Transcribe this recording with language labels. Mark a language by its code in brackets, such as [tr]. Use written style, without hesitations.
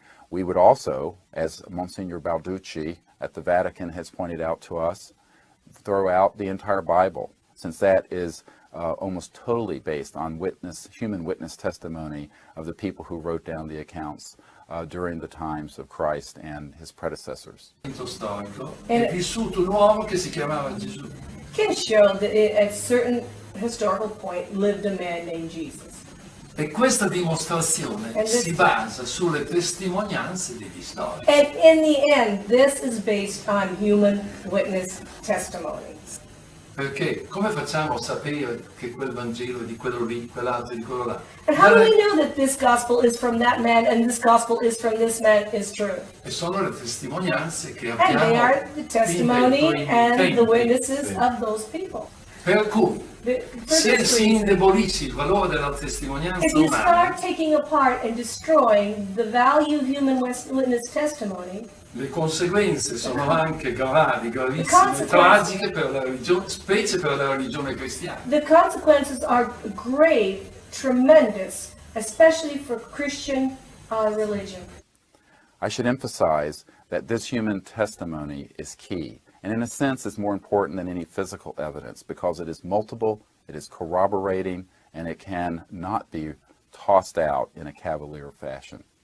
[en] We would also, as Monsignor Balducci at the Vatican has pointed out to us, throw out the entire Bible, since that is almost totally based on human witness testimony of the people who wrote down the accounts during the times of Christ and his predecessors. [it] Storico è vissuto un uomo che si chiamava Gesù. [en] Can show that at a certain historical point lived a man named Jesus. [it] E questa dimostrazione si basa sulle testimonianze degli storici. [en] And in the end, this is based on human witness testimony. [it] Perché come facciamo a sapere che quel Vangelo è di quello lì, quell'altro di quello là? [en] And how do we know that this gospel is from that man and this gospel is from this man is true? [it] E sono le testimonianze che abbiamo. [en] And they are the testimony and the witnesses of those people. [it] Per cui, se si indebolisce il valore della testimonianza umana, [en] if you start taking apart and destroying the value of human witness testimony, [it] le conseguenze sono anche gravi, gravissime, tragiche per la religione, specie per la religione cristiana. [en] The consequences are grave, tremendous, especially for Christian religion. I should emphasize that this human testimony is key, and in a sense is more important than any physical evidence because it is multiple, it is corroborating, and it can not be tossed out in a cavalier fashion.